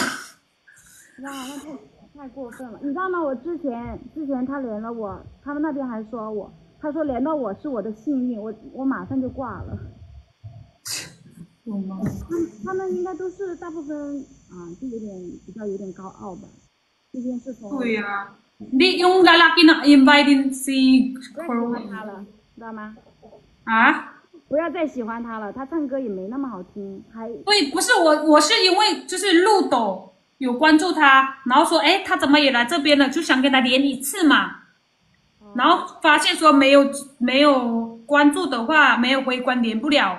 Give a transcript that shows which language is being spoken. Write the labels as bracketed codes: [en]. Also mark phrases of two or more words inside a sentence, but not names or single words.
[zh] 哇，那太过分了，你知道吗？我之前他连了我，他们那边还说我，他说连到我是我的幸运，我马上就挂了。他们应该都是大部分就有点高傲吧。这件事从对呀、 [tl] Di yung lalaki na invite din si [zh] 不要喜欢他了，知道吗？啊？不要再喜欢他了，他唱歌也没那么好听，还对，不是我是因为就是路斗有关注他，然后说，哎，他怎么也来这边了，就想跟他连一次嘛。然后发现说没有关注的话，没有回关连不了。